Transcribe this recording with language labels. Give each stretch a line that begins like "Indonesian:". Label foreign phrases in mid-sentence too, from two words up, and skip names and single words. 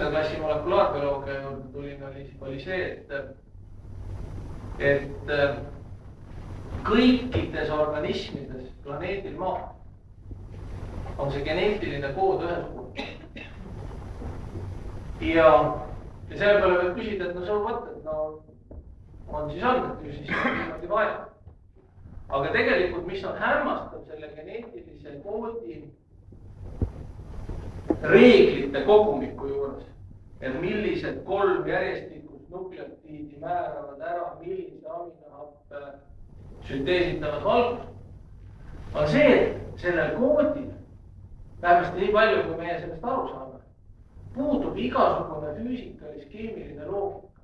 Estonian: klassi molekulaarbioloogia juurde tulin, oli see, et kõikides organismides planeedil Maa on see geneetiline kood ühesugune. Ja selle peale võib küsida, et no
English: so what,
Estonian: et no on siis on, et ju siis on niimoodi vaja. Aga tegelikult, mis on hämmastav selle geneetilise koodi reeglite kogumiku juures, et millised 3 järjestikust nukleotiidi määravad ära, millise aminohappe sünteesitavad valgust, on see, et sellel koodil, vähemasti nii palju, kui meie sellest aru saame, puudub igasugune füüsikalis-keemiline loogika.